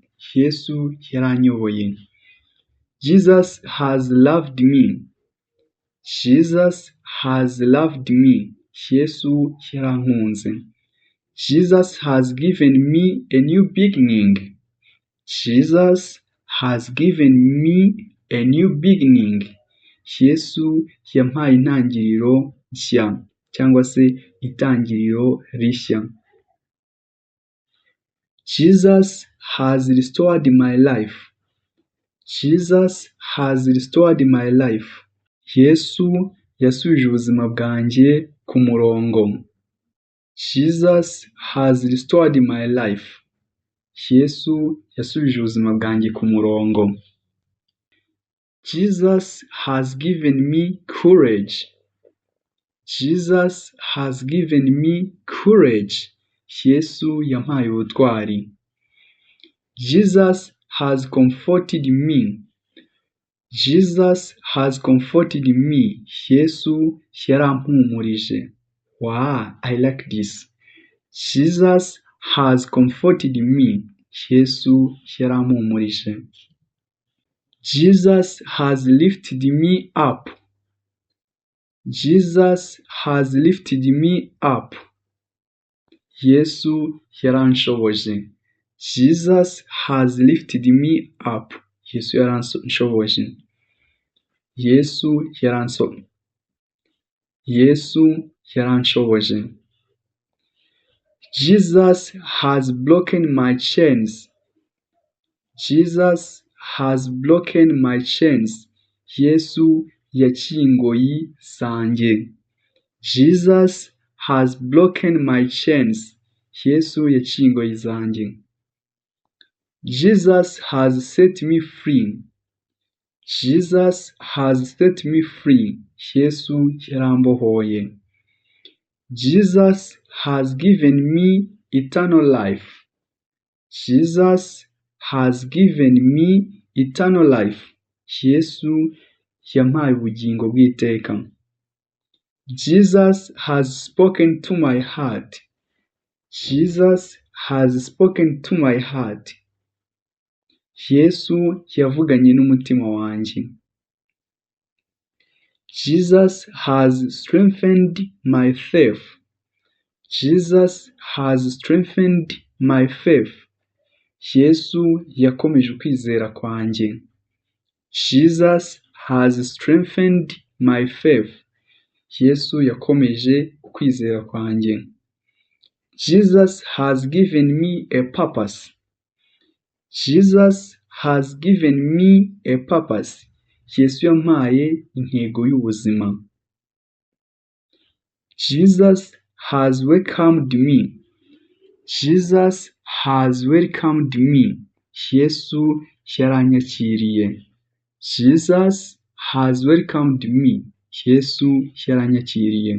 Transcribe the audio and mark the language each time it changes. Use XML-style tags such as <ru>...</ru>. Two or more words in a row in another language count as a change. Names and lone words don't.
<rw>Yesu yaranyoboye.</rw> <en>Jesus has loved me. Jesus has loved me.</en> <rw>Yesu yarankunze.</rw> <en>Jesus has given me a new beginning. Jesus has given me a new beginning.</en> <rw>Yesu yampaye intangiriro nshya cyangwa se itangiriro rishya.</rw> <en>Jesus has restored my life. Jesus has restored my life.</en> <rw>Yesu yasubije ubuzima bwanjye ku murongo.</rw> <en>Jesus has restored my life.</en> <rw>Yesu yasubije ubuzima bwanjye ku murongo.</rw> <en>Jesus has given me courage. Jesus has given me courage.</en> <rw>Yesu yampaye ubutwari.</rw> <en>Jesus has comforted me. Jesus has comforted me.</en> <rw>Yesu yarampumurije.</rw> <en>Wow, I like this. Jesus has comforted me.</en> <rw>Yesu yarampumurije.</rw> <en>Jesus has lifted me up. Jesus has lifted me up.</en> <rw>Yesu yaranshoboje.</rw> <en>Jesus has lifted me up.</en> <rw>Yesu yaranshoboje. Yesu yaranshoboje.</rw> <en>Jesus has broken my chains. Jesus has broken my chains.</en> <rw>Yesu yaciye ingoyi zanjye.</rw> <en>Jesus has broken my chains.</en> <rw>Yesu yaciye ingoyi zanjye.</rw> <en>Jesus has set me free. Jesus has set me free.</en> <rw>Yesu yarambohoye.</rw> <en>Jesus has given me eternal life. Jesus has given me eternal life.</en> <rw>Yesu yampaye ubugingo bw'iteka.</rw> <en>Jesus has spoken to my heart. Jesus has spoken to my heart.</en> <rw>Yesu yavuganye n'umutima wanjye.</rw> <en>Jesus has strengthened my faith. Jesus has strengthened my faith.</en> <rw>Yesu yakomeje ukwizera kwanjye.</rw> <en>Jesus has strengthened my faith.</en> <rw>Yesu yakomeje ukwizera kwanjye.</rw> <en>Jesus has given me a purpose. Jesus has given me a purpose.</en> <rw>Yesu yampaye intego y'ubuzima.</rw> <en>Jesus has welcomed me. Jesus has welcomed me.</en> <rw>Yesu yaranyakiriye.</rw> <en>Jesus has welcomed me.</en> <rw>Yesu yaranyakiriye.</rw>